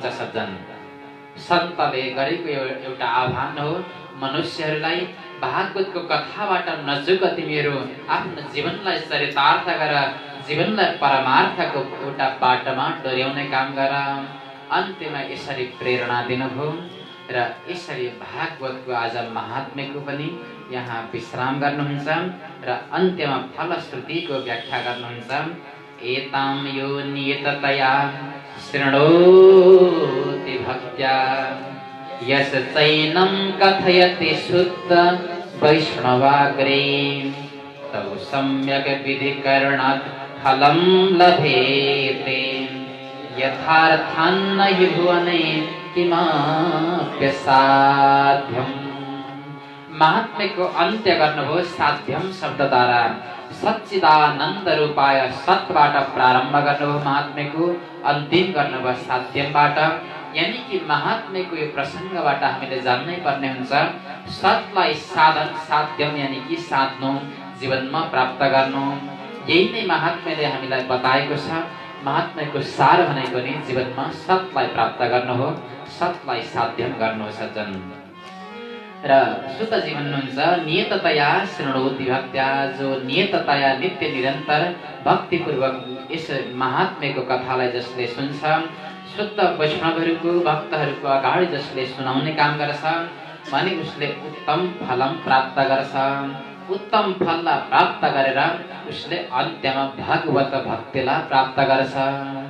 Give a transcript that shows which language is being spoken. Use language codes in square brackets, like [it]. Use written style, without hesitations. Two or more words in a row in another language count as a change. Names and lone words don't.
[ne] सज्जन सन्तले गरेको एउटा आह्वान हो, मनुष्यहरूलाई भागवतको कथाबाट नजुक तिमीहरू आफ्नो जीवनलाई चरितार्थ गर, जीवनलाई परमार्थको एउटा बाटोमा डोर्याउने काम गर। अन्त्यमा यसरी प्रेरणा दिनुभयो र यसरी भागवतको आज महात्म्यको पनि यहाँ विश्राम गर्नुहुन्छ र अन्त्यमा फलश्रुतिको व्याख्या गर्नुहुन्छ। [sa] एताम यो नियततया शृणोति भक्त्या यस चैनं कथयति शुद्ध वैष्णवाग्रे तौ सम्यक् विधिकरणात् फलं लभेते यथार्थान्न हि भुवने किमाप्य साध्यम। [ne] महात्म्यको अन्त्य गर्नुभयो साध्यम शब्दद्वारा। [sa] सच्चिदानन्द रूपाय [ne] सतबाट प्रारम्भ गर्नुभयो, महात्म्यको अन्तिम गर्नुभयो साध्यमबाट। यानी कि महात्म्यको यो प्रसङ्गबाट हामीले जान्नै पर्ने हुन्छ सतलाई साधन, साध्यम यानी कि साध्नु, जीवनमा प्राप्त गर्नु। यही नै महात्म्यले हामीलाई बताएको छ। महात्म्यको सार भनेको नि जीवनमा सतलाई प्राप्त गर्नु हो, सतलाई साध्यम गर्नु हो सज्जन। र सुतजी भन्नुहुन्छ [sa] नियततया शृणोति भक्त्या, [ne] जो नियततया नित्य निरन्तर भक्तिपूर्वक यस महात्म्यको कथालाई जसले सुन्छ, शुद्ध वैष्णवहरूको भक्तहरूको अगाडि जसले सुनाउने काम गर्छ भने उसले उत्तम फलम प्राप्त गर्छ। उत्तम फललाई प्राप्त गरेर उसले अन्त्यमा भागवत भक्तिलाई प्राप्त गर्छ।